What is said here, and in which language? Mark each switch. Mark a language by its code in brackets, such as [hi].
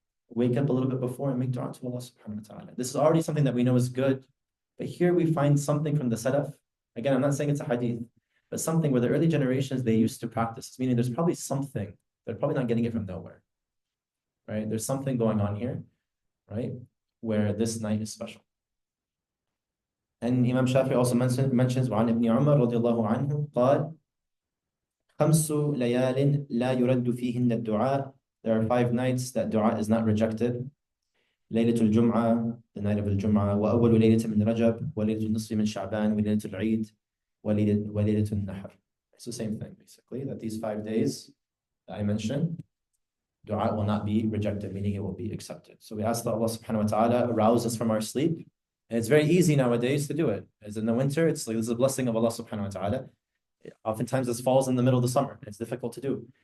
[en] Wake up a little bit before and make dua to Allah subhanahu wa ta'ala. This is already something that we know is good, but here we find something from the Salaf. Again, I'm not saying it's a hadith, but something where the early generations, they used to practice, meaning there's probably something. They're probably not getting it from nowhere, right? There's something going on here, right? Where this night is special. And Imam Shafi also mentions [ar] وعن ابن عمر رضي الله عنه قال خمس ليال لا يرد فيهن الدعاء. [en] There are 5 nights that dua is not rejected. [ar] ليلة الجمعة, [en] the night of [ar] الجمعة, وأول ليلة من رجب, وليلة النصف من شعبان, وليلة العيد, وليلة النحر. [en] It's the same thing basically, that these 5 days that I mentioned, dua will not be rejected, meaning it will be accepted. So we ask that Allah subhanahu wa ta'ala arouse us from our sleep. And it's very easy nowadays to do it. As in the winter, it's like this is a blessing of Allah subhanahu wa ta'ala. Oftentimes this falls in the middle of the summer. It's difficult to do.